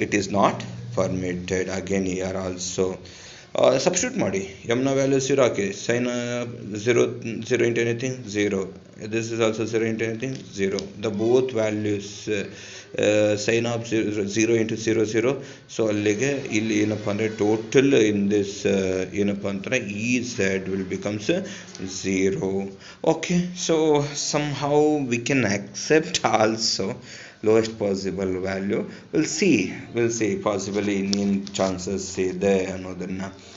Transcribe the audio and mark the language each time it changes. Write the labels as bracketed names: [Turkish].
[English] It is not permitted. Again here also substitute [Kannada] ಮಾಡಿ, m ನ value 0 hockey, [English] sin 0 into anything 0, this is also 0 into anything 0. The both values sin of 0 into 0. So [Kannada] ಅಲ್ಲಿಗೆ ಇಲ್ಲಿ ಏನಪ್ಪ ಅಂದರೆ [English] Total in this ಏನಪ್ಪ ಅಂತಾರೆ EZ will becomes 0. Okay, so somehow we can accept also lowest possible value. we'll see possibly [Kannada] ಇನ್ನೇನು chances ಇದೆ ಅನ್ನೋದನ್ನು.